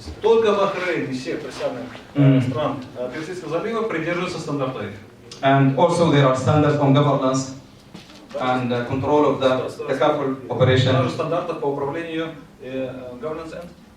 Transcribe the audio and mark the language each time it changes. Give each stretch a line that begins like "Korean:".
Russian: Только Бахрейн из всех представленных стран Персидского залива придерживается стандарта АИФ.
English: And also there are standards on governance and control of the takaful operation.
Russian: Также стандартов по управлению
English: governance and